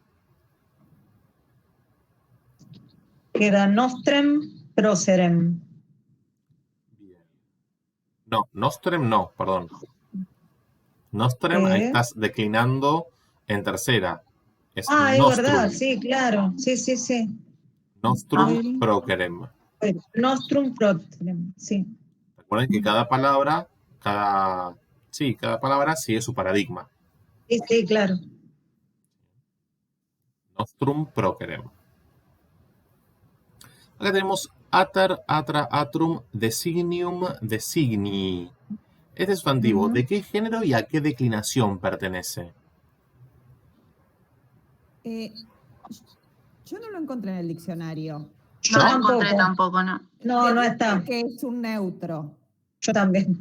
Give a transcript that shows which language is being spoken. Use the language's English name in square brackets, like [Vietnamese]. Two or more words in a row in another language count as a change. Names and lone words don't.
[Latin] Queda nostrem, procerem. [Spanish] No, nostrem no, perdón. Nostrem, ahí estás declinando en tercera. Es Es [Latin] nostrum. [Spanish] verdad, sí, claro. Sí, sí, sí. [Latin] Nostrum procerem. Nostrum procerem, [Spanish] sí. Recuerden que cada palabra sigue su paradigma. Sí, sí, claro. [Latin] Nostrum procerem. [Spanish] Acá tenemos [Latin] ater, atra, atrum, designium, designi. [Spanish] Este sustantivo, ¿de qué género y a qué declinación pertenece? Yo no lo encontré en el diccionario. Yo No lo tampoco. encontré tampoco, no. No, no está. Que es un neutro, Yo también.